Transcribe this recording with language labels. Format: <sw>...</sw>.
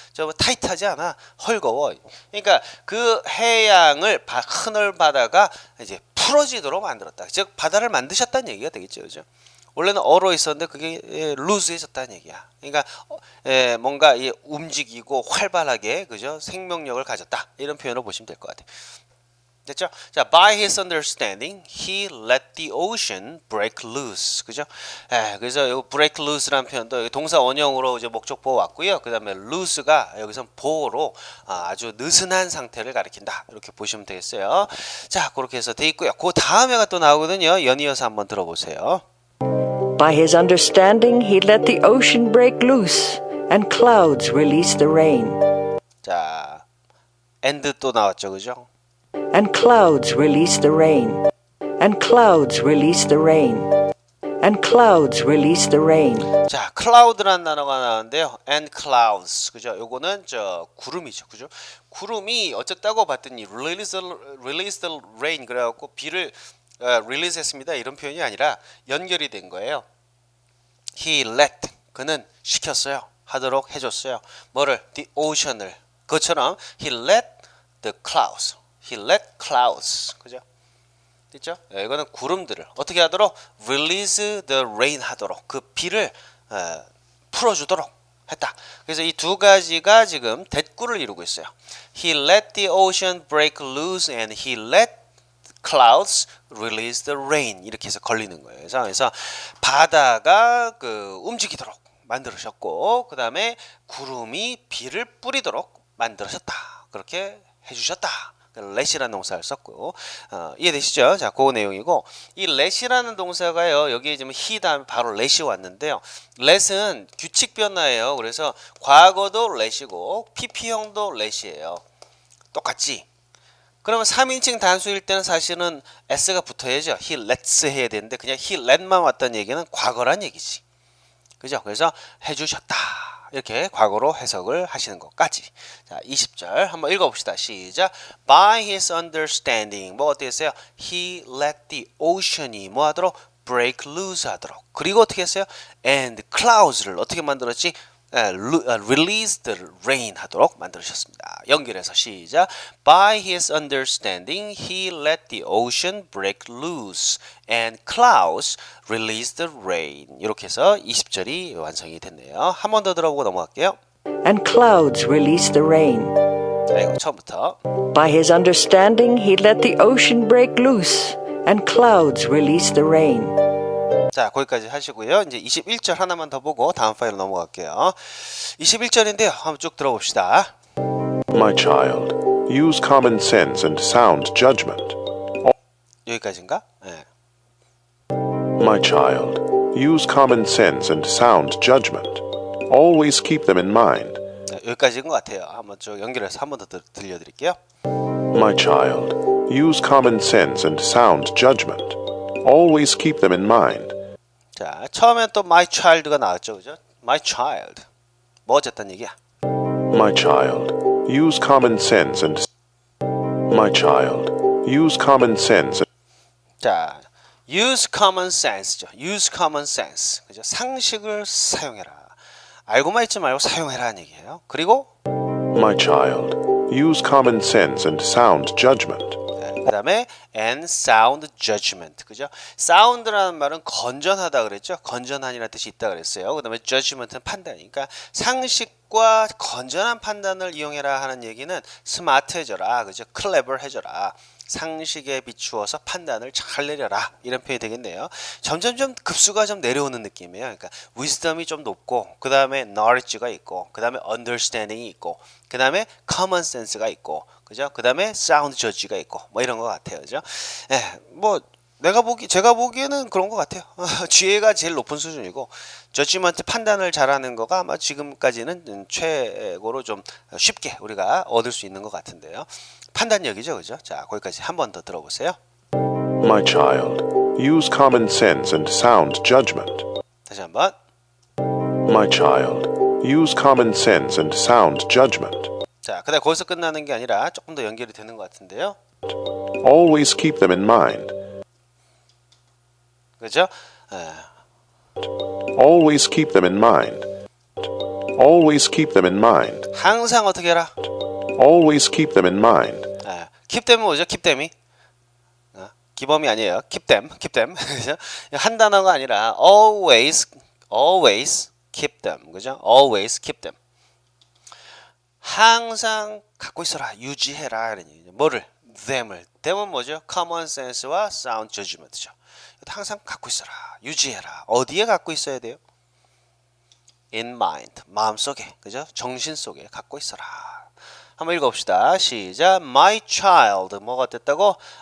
<ko>좀 타이트하지 않아. 헐거워. 그러니까 그 해양을 하늘 바다가 이제 풀어지도록 만들었다. 즉 바다를 만드셨다는 얘기가 되겠죠, 그죠? 원래는 얼어 있었는데 그게 루즈해졌다는 얘기야. 그러니까 뭔가 움직이고 활발하게 그죠? 생명력을 가졌다. 이런 표현을 보시면 될 것 같아요. 됐죠? 자,</ko> <en>by his understanding, he let the ocean break loose.</en> <ko>그죠? 그래서 이</ko> <en>break loose</en> <ko>라는 표현도 동사 원형으로 이제 목적보호 왔고요. 그 다음에 loose가 여기서 보호로 아주 느슨한 상태를 가리킨다. 이렇게 보시면 되겠어요. 자, 그렇게 해서 돼 있고요. 그 다음에가 또 나오거든요. 연이어서 한번 들어보세요.</ko> <en>By his understanding, he let the ocean break loose, and clouds release the rain.</en> <ko>자, and 또 나왔죠, 그죠?</ko> <en>And clouds release the rain. And clouds release the rain. And clouds release the rain.</en> <ko>자, cloud라는 단어가 나오는데요.</ko> <en>and clouds.</en> <ko>그죠? 요거는 구름이죠. 그죠? 구름이 어쨌다고 봤더니</ko> <en>release the rain</en> <ko>그래 갖고 비를 release 했습니다. 이런 표현이 아니라 연결이 된 거예요.</ko> <en>He let</en> <ko>그는 시켰어요. 하도록 해줬어요. 뭐를?</ko> <en>The ocean</en> <ko>을. 그것처럼</ko> <en>he let the clouds. He let clouds.</en> <ko>그죠? 됐죠? 이거는 구름들을 어떻게 하도록?</ko> <en>Release the rain</en> <ko>하도록. 그 비를 풀어주도록 했다. 그래서 이 두 가지가 지금 대꾸를 이루고 있어요.</ko> <en>He let the ocean break loose and he let clouds release the rain.</en> <ko>이렇게 해서 걸리는 거예요. 그래서 바다가 움직이도록 만들으셨고 그 다음에 구름이 비를 뿌리도록 만들으셨다. 그렇게 해주셨다. let이라는 동사를 썼고 이해되시죠? 자, 그 내용이고 이 let이라는 동사가요. 여기에 지금 he 다음에 바로 let이 왔는데요. let은 규칙 변화예요. 그래서 과거도 let이고 pp형도 let이에요. 똑같지? 그러면 3인칭 단수일 때는 사실은 s가 붙어야죠.</ko> <en>he lets</en> <ko>해야 되는데 그냥</ko> <en>he let</en> <ko>만 왔다는 얘기는 과거란 얘기지. 그죠? 그래서 해주셨다. 이렇게 과거로 해석을 하시는 것까지. 자, 20절 한번 읽어봅시다. 시작.</ko> <en>By his understanding.</en> <ko>뭐 어떻게 했어요?</ko> <en>He let the ocean이</en> <ko>뭐 하도록?</ko> <en>break loose</en> <ko>하도록. 그리고 어떻게 했어요?</ko> <en>And clouds</en> <ko>를 어떻게 만들었지?</ko> <en>release the rain</en> <ko>하도록 만들으셨습니다. 연결해서 시작.</ko> <en>By his understanding, he let the ocean break loose and clouds release the rain.</en> <ko>이렇게 해서 20절이 완성이 됐네요. 한 번 더 들어보고 넘어갈게요.</ko> <en>And clouds release the rain.</en> <ko>자, 이거 처음부터.</ko> <en>By his understanding, he let the ocean break loose, and clouds release the rain.</en> <ko>자, 거기까지 하시고요. 이제 21절 하나만 더 보고 다음 파일로 넘어갈게요. 21절인데요. 한번 쭉 들어봅시다.</ko> <en>My child, use common sense and sound judgment.</en> <ko>여기까지인가? 네.</ko> <en>My child, use common sense and sound judgment. Always keep them in mind.</en> <ko>네, 여기까지인 것 같아요. 한번 쭉 연결해서 한 번 더 들려드릴게요.</ko> <en>My child, use common sense and sound judgment. Always keep them in mind.</en> <ko>자, 처음엔 또 my child가 나왔죠, 그죠?</ko> <en>My child.</en> <ko>뭐 어쨌단 얘기야?</ko> <en>My child, use common sense and My child, use common sense.</en> <ko>자,</ko> <en>use common sense죠. use common sense.</en> <ko>그죠? 상식을 사용해라. 알고만 있지 말고 사용해라는 얘기예요. 그리고</ko> <en>My child, use common sense and sound judgment.</en> <ko>그 다음에</ko> <en>and sound judgment.</en> <ko>그죠? sound라는 말은 건전하다 그랬죠? 건전한이라는 뜻이 있다 그랬어요. 그 다음에 judgment는 판단이니까 상식과 건전한 판단을 이용해라 하는 얘기는</ko> <en>스마트해져라.</en> <ko>그죠? clever해져라. 상식에 비추어서 판단을 잘 내려라. 이런 표현이 되겠네요. 점점점 급수가 좀 내려오는 느낌이에요. 그러니까 wisdom이 좀 높고 그 다음에 knowledge가 있고 그 다음에 understanding이 있고 그 다음에 common sense가 있고 그죠? 그 다음에 sound judge가 있고 뭐 이런 것 같아요. 그죠? 예, 뭐 제가 보기에는 그런 것 같아요. 지혜가 제일 높은 수준이고 저지먼트 판단을 잘하는 거가 아마 지금까지는 최고로 좀 쉽게 우리가 얻을 수 있는 것 같은데요. 판단력이죠, 그죠? 자, 거기까지 한 번 더 들어보세요.</ko> <en>My child, use common sense and sound judgment.</en> <ko>다시 한번.</ko> <en>My child, use common sense and sound judgment.</en> <ko>자, 그다음 거기서 끝나는 게 아니라 조금 더 연결이 되는 것 같은데요.</ko> <en>Always keep them in mind.</en> <ko>그죠?</ko> <en>Always keep them in mind. Always keep them in mind.</en> <ko>항상 어떻게 해라?</ko> <en>Always keep them in mind. keep them</en> <ko>은 뭐죠? keep them이? 기범이 아니에요.</ko> <en>keep them, keep them.</en> <ko>그죠? 한 단어가 아니라</ko> <en>always keep them.</en> <ko>그죠?</ko> <en>always keep them.</en> <ko>항상 갖고 있어라, 유지해라 이런 얘기죠. 뭐를? them을. them은 뭐죠?</ko> <en>common sense</en> <ko>와</ko> <en>sound judgment죠.</en> <ko>항상 갖고 있어라, 유지해라. 어디에 갖고 있어야 돼요?</ko> <en>in mind,</en> <ko>마음속에, 그죠? 정신 속에 갖고 있어라. 한번 읽어봅시다. 시작.</ko> <en>My child,</en> <ko>뭐가 됐다고?</ko>